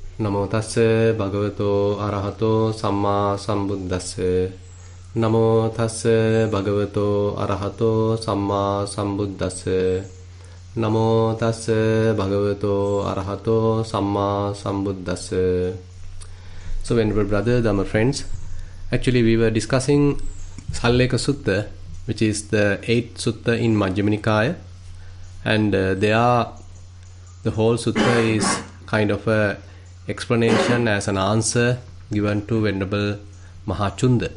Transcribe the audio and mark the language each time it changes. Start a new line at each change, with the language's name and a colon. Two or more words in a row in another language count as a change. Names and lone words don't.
Pali: Namo tassa bhagavato arahato samma sambuddhassa. Namo tassa bhagavato arahato samma sambuddhassa. Namo tassa bhagavato arahato samma sambuddhassa.
English: So, venerable brothers, my friends, actually we were discussing Sallekha Sutta, which is the 8th Sutta in Majjhima Nikaya, and the whole Sutta is kind of a explanation as an answer given to Venerable Mahachunda.